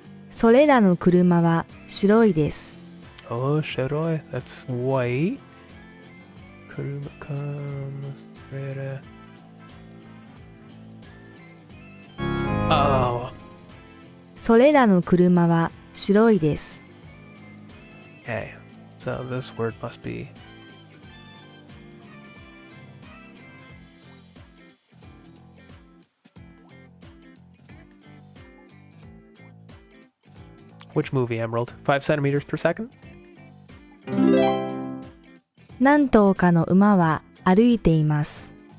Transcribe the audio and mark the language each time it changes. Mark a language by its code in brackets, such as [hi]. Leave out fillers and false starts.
[ja] それらの車は白いです。 [en] Oh, [ja] 白い。 [en] That's white. [ja] 車かそれら。 [en] Oh. [ja] それらの車は白いです。 [en] Okay. So this word must be which movie, Emerald? 5 centimeters per second? [ja] 何頭かの馬は歩いています。